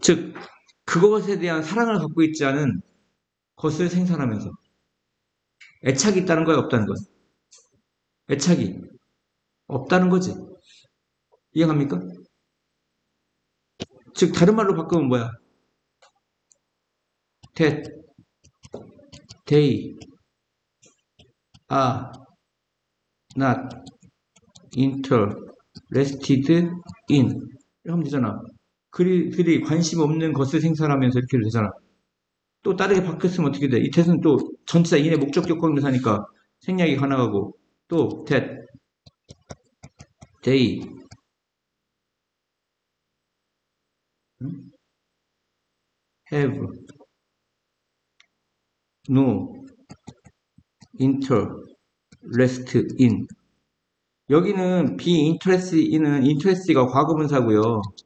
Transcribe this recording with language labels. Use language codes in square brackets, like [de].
[ko] 즉 그것에 대한 사랑을 갖고 있지 않은 것을 생산하면서 애착이 있다는 거야 없다는 거야? 애착이 없다는 거지. 이해갑니까? 즉 다른 말로 바꾸면 뭐야? [en] that they are not interested in 이렇게 하면 되잖아. [ko] 그들이 관심 없는 것을 생산하면서 이렇게 되잖아. 또 다르게 바뀌었으면 어떻게 돼? 이 that은 또 전치사 인의 목적격 관계사니까 생략이 가능하고 또 that they have no interest in 여기는 be interested in은 interest가 과거분사고요.